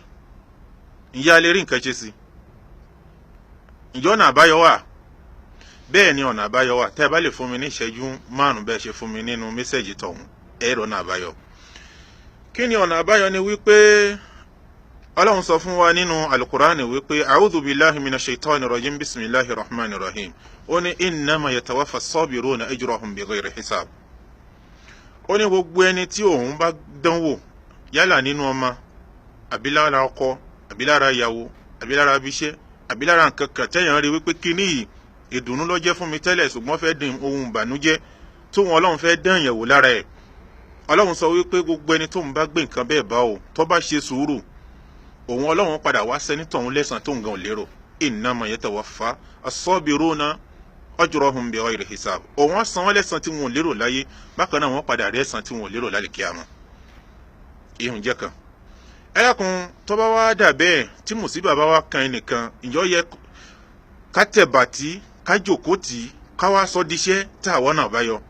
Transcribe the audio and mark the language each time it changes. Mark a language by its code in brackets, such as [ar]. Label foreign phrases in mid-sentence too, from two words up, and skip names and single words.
[yo] Ǹjẹ́ a lè rí nǹkan ṣe sí? Ǹjẹ́ ọ̀nà àbáyọ wà? Bẹ́ẹ̀ ni ọ̀nà àbáyọ wà. Tẹ́ ẹ bá lè fún mi ní ìṣẹ́jú 5 bẹ́ẹ̀ ṣe fún mi nínú mẹ́sẹ̀jì tọ̀hún, ẹ rí ọ̀nà àbáyọ. Kí ni ọ̀nà àbáyọ? ni wípé Ọlọ́run sọ fún wa nínú Al-Qur'ani wípé [ar] أعوذ بالله من الشيطان الرجيم بسم الله الرحمن الرحيم. [yo] Ó ní [ar] إنما يوفى الصابرون أجرهم بغير حساب. [yo] Ó ní gbogbo ẹni tí òun bá dánwò yálà nínú ọmọ àbí lára ọkọ àbí lára ìyàwó àbí lára abiṣẹ́ àbí lára nǹkan kan tẹ́yàn rí wípé kíní yìí ìdùnnú ló jẹ́ fún mi tẹ́lẹ̀ ṣùgbọ́n fẹ́ dín ohun ìbànújẹ́ tó wọn Ọlọ́run fẹ́ dán ìyẹ̀wò lára ẹ̀. Ọlọ́run sọ wípé gbogbo ẹni tó ń bá gbé nǹkan bẹ́ẹ̀ bá o tó bá ṣe sùúrù, òun Ọlọ́run padà wá sẹ́ni tọ̀hún lẹ́san tó ń gan lérò. [ar] إنما يوفى الصابرون أجرهم بغير حساب. [yo] Òun san wọ́n lẹ́san tí wọn ò lérò láyé, bákan náà wọ́n padà rí ẹ̀san tí wọn ò lérò lálìkíyàmá. Ìhùn jẹ́ kan. Ẹ dákun, tó bá wá dà bẹ́ẹ̀ tí mùsíbà bá wá kan ẹnìkan, ǹjọ́ yẹ ká tẹ̀ bàtí ká jòkó tì ká wá sọ díṣẹ́ tá àwọn náà bá yọ.